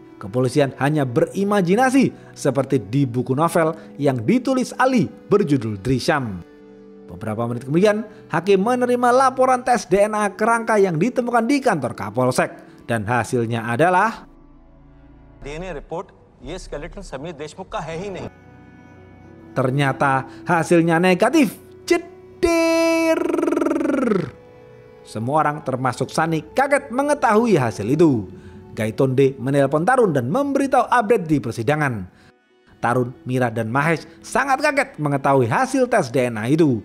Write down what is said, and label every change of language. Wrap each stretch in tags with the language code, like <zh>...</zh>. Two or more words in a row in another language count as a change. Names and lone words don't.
<id>Kepolisian hanya berimajinasi seperti di buku novel yang ditulis Ali berjudul Drishyam. Beberapa menit kemudian, hakim menerima laporan tes DNA kerangka yang ditemukan di kantor Kapolsek. Dan hasilnya adalah</id> <en>DNA report</en> <hi>ये skeleton समीर देशमुख का है ही नहीं.</hi> <id>Ternyata hasilnya negatif. Jedir. Semua orang termasuk Sani kaget mengetahui hasil itu. Gaitonde menelpon Tarun dan memberitahu update di persidangan. Tarun, Mira, dan Mahesh sangat kaget mengetahui hasil tes DNA itu.</id>